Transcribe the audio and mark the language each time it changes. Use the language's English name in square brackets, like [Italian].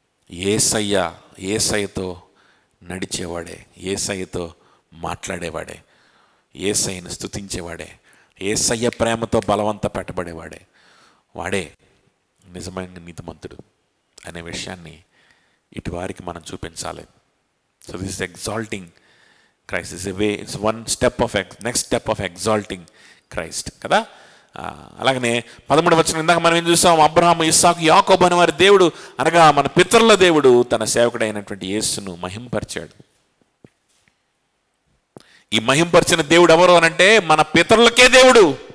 [Telugu] యేసయ్యతో నడిచేవాడే, యేసయ్యతో మాట్లాడేవాడే, యేసయ్యను స్తుతించేవాడే, యేసయ్య ప్రేమతో బలవంత పెట్టబడేవాడే, వాడే నిజమైన నీతిమంతుడు అనే విషయాన్ని ఇటు వారికి మనం చూపించాలి. [English] So this is exalting Christ is a way, it's one step of next step of exalting Christ కదా. [Telugu] అలాగనే 13వ వచనం ఇందాక మనం ఏం చూసాం, అబ్రహాము, ఇస్సాకు, యాకోబు అనే వారి దేవుడు అనగా మన పితరుల దేవుడు తన సేవకుడైనటువంటి యేసును మహింపరిచాడు. ఈ మహింపరిచిన దేవుడు ఎవరు అనంటే మన పితరులకే దేవుడు.